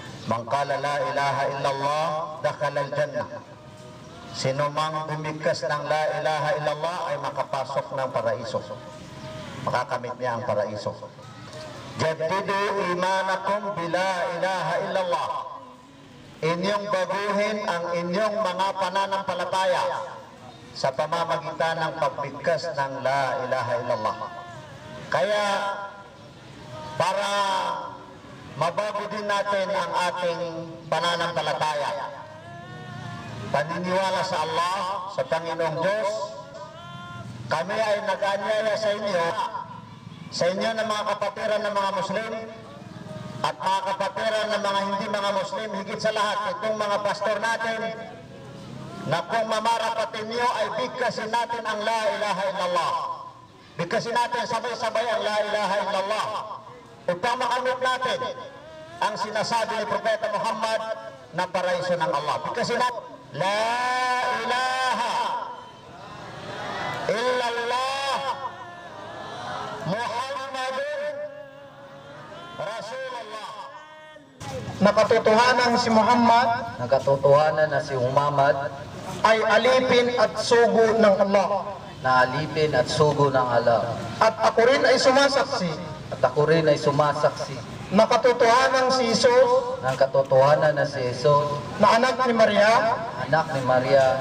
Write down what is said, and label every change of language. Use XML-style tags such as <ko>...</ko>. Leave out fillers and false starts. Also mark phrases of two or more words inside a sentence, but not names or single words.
<ar>من قال لا إله إلا الله دخل الجنة.</ar> <tl>Sino mang bumigkas ng</tl> <ar>لا إله إلا الله</ar> <tl>ay makapasok ng paraiso. Makakamit niya ang paraiso.</tl> <ar>جددوا إيمانكم بلا إله إلا الله.</ar> <tl>Inyong baguhin ang inyong mga pananampalataya sa pamamagitan ng pagbigkas ng</tl> <ar>لا إله إلا الله.</ar> <tl>Kaya para mabago din natin ang ating pananampalataya, paniniwala sa Allah, sa Panginoong Diyos, kami ay nag-anyaya sa inyo ng mga kapatiran ng mga Muslim at mga kapatiran ng mga hindi mga Muslim, higit sa lahat itong mga pastor natin, na kung mamarapatin niyo ay bigkasin natin ang</tl> <ar>لا إله إلا الله.</ar> <tl>Bigkasin natin sabay-sabay ang</tl> <ar>لا إله إلا الله</ar> <tl>upang makamit natin ang sinasabi ni Propeta Muhammad na paraiso ng Allah. Bigkasin natin</tl> <ar>لا إله إلا الله محمد رسول الله.</ar> <tl>Nakatotohanan si Muhammad, Nakatotohanan na si Muhammad ay alipin at sugo ng Allah. na alipin at sugo ng Allah. At ako rin ay sumasaksi. At ako rin ay sumasaksi Nakatotohanan si Jesus ng katotohanan na si Jesus, na anak ni Maria anak ni Maria,</tl>